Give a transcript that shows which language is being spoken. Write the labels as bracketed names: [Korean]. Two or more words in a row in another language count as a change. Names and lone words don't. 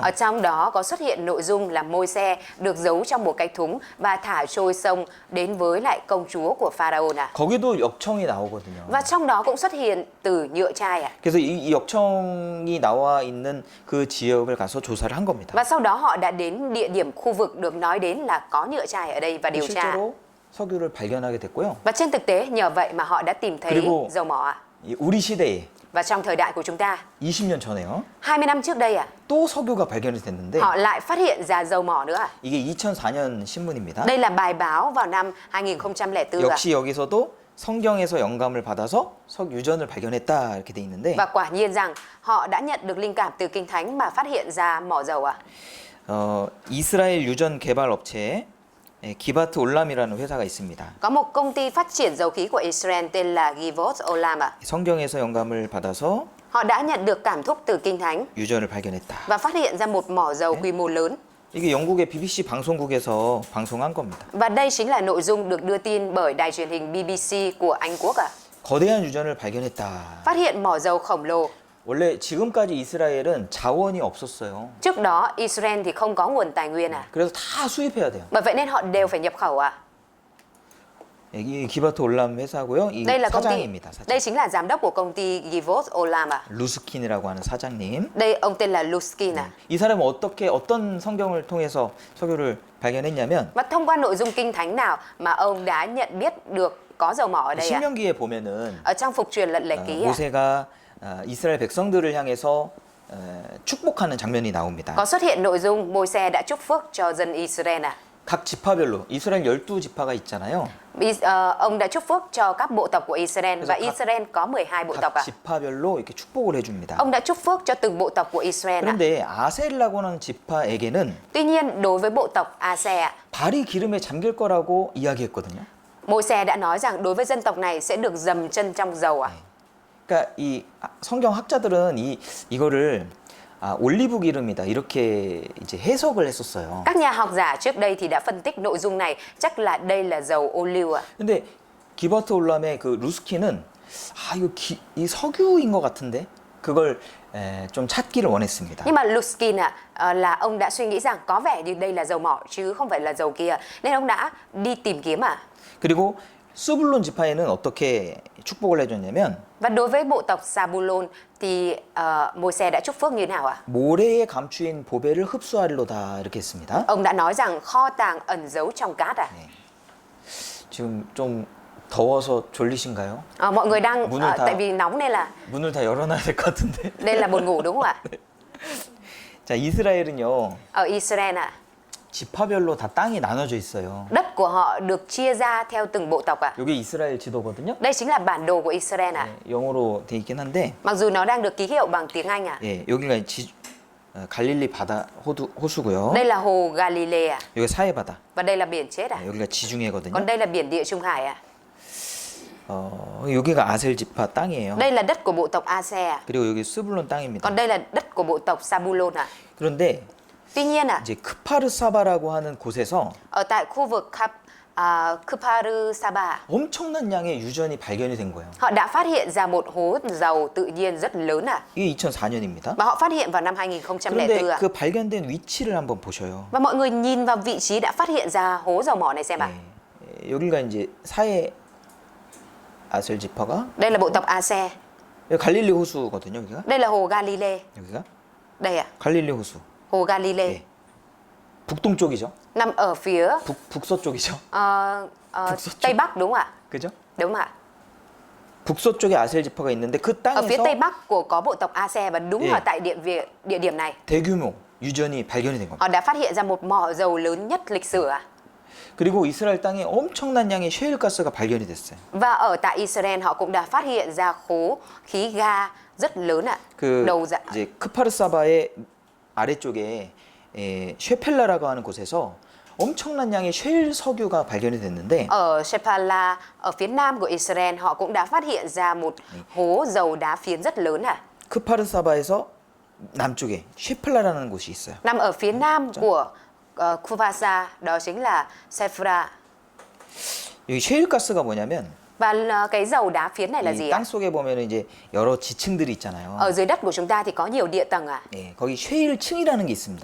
[Vietnamese] Ở trong đó có xuất hiện nội dung là Môi-se được giấu trong một cái thúng và thả trôi sông đến với lại công chúa của Pharaoh ạ. [Korean] 거기도 역청이 나오거든요. [Vietnamese] Và trong đó cũng xuất hiện từ nhựa chai ạ. [Korean] 그래서 이 역청이 나와 있는 그 지역을 가서 조사를 한 겁니다. [Vietnamese] Và sau đó họ đã đến địa điểm khu vực được nói đến là có nhựa chai ở đây và điều tra. [Korean] 실제로 석유를 발견하게 됐고요. [Vietnamese] Và trên thực tế nhờ vậy mà họ đã tìm thấy [Korean] 그리고 [Vietnamese] dầu mỏ ạ. [Korean] 우리 시대에 [Vietnamese] Và trong thời đại của chúng ta, [Korean] 20년 전에요. [Vietnamese] 20 năm trước đây ạ, [Korean] 또 석유가 발견이 됐는데 [Vietnamese] họ lại phát hiện ra dầu mỏ nữa ạ. [Korean] 이게 2004년 신문입니다. [Vietnamese] Đây là bài báo vào năm 2004 ạ. [Korean] 역시 여기서도 성경에서 영감을 받아서 석유전을 발견했다 이렇게 돼 있는데 [Vietnamese] Và quả nhiên rằng họ đã nhận được linh cảm từ Kinh Thánh mà phát hiện ra mỏ dầu ạ. [Korean] 이스라엘 유전 개발 업체에 기바트 올람이라는 회사가 있습니다. [Vietnamese] Có một công ty phát triển dầu khí của Israel tên là Givot Olam ạ. [Korean] 성경에서 영감을 받아서 [Vietnamese] Họ đã nhận được cảm thúc từ Kinh Thánh [Korean] 유전을 발견했다. [Vietnamese] và phát hiện ra một mỏ dầu quy mô lớn. [Korean] 이게 영국의 BBC 방송국에서 방송한 겁니다. [Vietnamese] Và đây chính là nội dung được đưa tin bởi đài truyền hình BBC của Anh Quốc ạ. [Korean] 거대한 유전을 발견했다. [Vietnamese] Phát hiện mỏ dầu khổng lồ. [Korean] 원래 지금까지 이스라엘은 자원이 없었어요. [Vietnamese] Trước đó Israel thì không có nguồn tài nguyên à. [Korean] 그래서 다 수입해야 돼요. [Vietnamese] Bởi vậy nên họ đều phải nhập khẩu à. [Korean] 이 기바트 올람 회사고요. 이 [Vietnamese] Đây là công ty. [Korean] 사장입니다. 사장. [Vietnamese] Đây chính là giám đốc của công ty Givot Olam à. [Korean] 루스킨이라고 하는 사장님. [Vietnamese] Đây ông tên là Luskin à. [Korean] 이 사람은 어떤 성경을 통해서 석유를 발견했냐면 [Vietnamese] Và thông qua nội dung kinh thánh nào mà ông đã nhận biết được có dầu mỏ ở đây ạ? [Korean] 신명기에 보면은 [Vietnamese] Ở trong phục truyền lận lệ ký ạ. [Korean] 모세가 이스라엘 백성들을 향해서 축복하는 장면이 나옵니다. [Vietnamese] Có xuất hiện nội dung Môi-se đã chúc phước cho dân Israel à. [Korean] 각 지파별로 이스라엘 12지파가 있잖아요. [Vietnamese] Ông đã chúc phước cho các bộ tộc của Israel và các- Israel có 12 bộ tộc [Korean] 각 [Vietnamese] à. [Korean] 지파별로 이렇게 축복을 해줍니다. [Vietnamese] Ông đã chúc phước cho từng bộ tộc của Israel à. [Korean] 그런데 아셀이라고 하는 지파에게는 [Vietnamese] Tuy nhiên đối với bộ tộc A-se ạ, [Korean] 발이 기름에 잠길 거라고 이야기했거든요. [Vietnamese] Môi-se đã nói rằng đối với dân tộc này sẽ được dầm chân trong dầu à. [Korean] 그러니까 이 성경 학자들은 이거를 올리브 기름이다 이렇게 이제 해석을 했었어요. [Vietnamese] Các nhà học giả trước đây thì đã phân tích nội dung này, chắc là đây là dầu ô liu ạ. [Korean] 근데 기버트 올람의 그 루스키는 이거 이 석유인 것 같은데 그걸 좀 찾기를 원했습니다. [Vietnamese] Nhưng mà Luskin là ông đã suy nghĩ rằng có vẻ như đây là dầu mỏ chứ không phải là dầu kia, nên ông đã đi tìm kiếm [Korean] 그리고 스불론 지파에는 어떻게 축복을 해줬냐면 [Vietnamese] Và đối với bộ tộc Zabulon thì Môi-se đã chúc phước như thế nào ạ? [Korean] 모래에 감추인 보배를 흡수하리로다 이렇게 했습니다. [Vietnamese] Ông đã nói rằng kho tàng ẩn giấu trong cát [Korean] 지금 좀 더워서 졸리신가요? [Vietnamese] Mọi người đang [Korean] 문을 다- [Vietnamese] tại vì nóng nên là [Korean] 문을 다 열어놔야 될 것 같은데. [Vietnamese] đây là buồn ngủ đúng không ạ? [Korean] 자, 이스라엘은요. [Vietnamese] Ở Israel [Korean] 지파별로 다 땅이 나눠져 있어요. [Vietnamese] đất của họ được chia ra theo từng bộ tộc [Korean] 이게 이스라엘 지도거든요. [Vietnamese] Đây chính là bản đồ của Israel [Korean] 영어로 돼 있긴 한데 [Vietnamese] Mặc dù nó đang được ký hiệu bằng tiếng Anh [Korean] 예, 여기가 갈릴리 바다 호수고요. [Vietnamese] Đây là hồ Galilee [Korean] 여기 사해 바다. [Vietnamese] Và đây là biển chết [Korean] 여기가 지중해거든요. [Vietnamese] Còn đây là biển Địa Trung Hải [Korean] 여기가 아셀 지파 땅이에요. [Vietnamese] Đây là đất của bộ tộc Ase [Korean] 그리고 여기 스불론 땅입니다. [Vietnamese] Còn đây là đất của bộ tộc Zabulon [Korean] 그런데 [Vietnamese] Tuy nhiên [Korean] 이제 크파르사바라고 하는 곳에서 [Vietnamese] ở tại khu vực Kparu Saba [Korean] 엄청난 양의 유전이 발견이 된 거예요. [Vietnamese] họ đã phát hiện ra một hố dầu tự nhiên rất lớn [Korean] 이게 2004년입니다. [Vietnamese] Và họ phát hiện vào năm 2004 [Korean] 그런데 그 발견된 위치를 한번 보셔요. [Vietnamese] Và mọi người nhìn vào vị trí đã phát hiện ra hố dầu mỏ này xem [Korean] 여기가 이제 사해 아셀 지파가 [Vietnamese] Đây là bộ tộc Ase [Korean] 여기 갈릴리 호수거든요. 여기가 [Vietnamese] Đây là hồ Galilee [Korean] 여기가 [Vietnamese] Đây [Korean] 갈릴리 호수. [Vietnamese] hồ Galilee [Korean] 예. 북동쪽이죠. [Vietnamese] Nằm ở phía [Korean] 북서쪽이죠. [Vietnamese] Tây Bắc đúng không ạ? [Korean] 그죠? [Vietnamese] Đúng không ạ? [Korean] 북서쪽에 아셀 지파가 있는데 그 [Vietnamese] Ở phía Tây [Korean] 땅에서 [Vietnamese] Bắc có bộ tộc Ase và đúng [Korean] 예. [Vietnamese] ở tại địa điểm này [Korean] 대규모 유전이 발견이 된 겁니다. [Vietnamese] họ đã phát hiện ra một mỏ dầu lớn nhất lịch sử [Korean] 그리고 이스라엘 땅에 엄청난 양의 셰일가스가 발견이 됐어요. [Vietnamese] Và ở tại Israel họ cũng đã phát hiện ra khố khí ga rất lớn [Korean] 그 [Vietnamese] đầu dạ [Korean] 이제 크파르사바의 아래쪽에 쉐펠라라고 하는 곳에서 엄청난 양의 셰일 석유가 발견이 됐는데 [Vietnamese] Ở Shephala ở phía nam của Israel họ cũng đã phát hiện ra một hố dầu đá phiến rất lớn [Korean] 크파르사바에서 남쪽에 쉐펠라라는 곳이 있어요. [Vietnamese] nằm ở phía nam của Kufasa đó chính là Sephra [Korean] 여기 셰일가스가 뭐냐면 [Vietnamese] và cái dầu đá phiến này là gì [Korean] 이 땅 속에 보면 이제 여러 지층들이 있잖아요. [Vietnamese] Ở dưới đất của chúng ta thì có nhiều địa tầng [Korean] 예, 거기 셰일층이라는 게 있습니다.